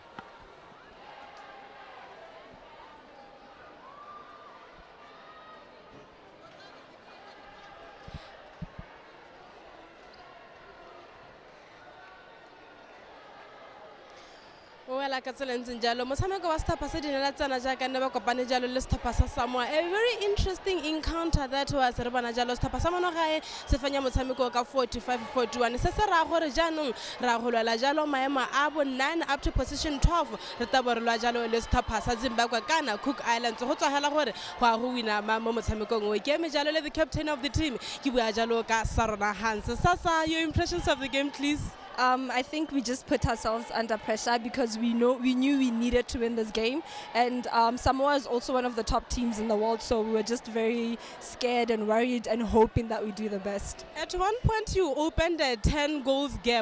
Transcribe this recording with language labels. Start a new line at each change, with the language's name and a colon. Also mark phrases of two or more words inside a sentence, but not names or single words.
English: Well,
Tswana: ka tsela ntseng jalo motshameko wa setlhopha se dinelatsana jaaka nne ba kopane jalo le setlhopha sa Samoa.
English: A very interesting encounter that was
Tswana: re bona jalo setlhopha sa monogae se fenya motshameko ka 45-41. Se se raya gore jaanong ra go lwela jalo maemo a bo 9
English: up to position 12
Tswana: re tabo re lwa jalo le setlhopha sa Zimbabwe kana Cook Islands go tswa hela gore go a go wina mo motshamekong o ke eme jalo le
English: the captain of the team
Tswana: ke bua jalo ka Sarona Hans.
English: Sasa, your impressions of the game, please? I think we just put ourselves under pressure because we knew we needed to win this game, and Samoa is also one of the top teams in the world, so we were just very scared and worried and hoping that we do the best. At one point you opened a 10 goals gap.